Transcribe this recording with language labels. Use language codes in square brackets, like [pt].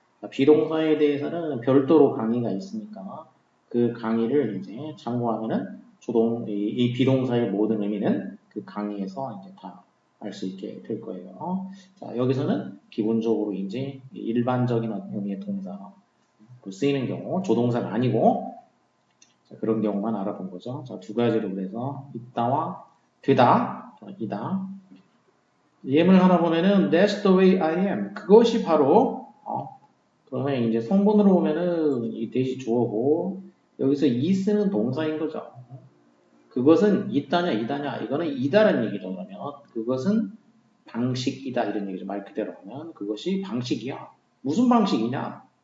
[ko] 비동사에 대해서는 별도로 강의가 있으니까 그 강의를 이제 참고하면은 이 비동사의 모든 의미는 그 강의에서 이제 다 알 수 있게 될 거예요. 자, 여기서는 기본적으로 이제 일반적인 의미의 동사 쓰이는 경우, 조동사가 아니고 자, 그런 경우만 알아본 거죠. 자, 두 가지로 그래서 있다와 되다, 이다. [en] 예문을 하나 보면은 That's the way I am. [ko] 그것이 바로 그러면 이제 성분으로 보면은 이 대시 주어고 여기서 is는 동사인 거죠. 그것은 있다냐 이다냐 이거는 이다라는 얘기죠. 그러면 그것은 방식이다 이런 얘기죠. 말 그대로 하면 그것이 방식이야. 무슨 방식이냐?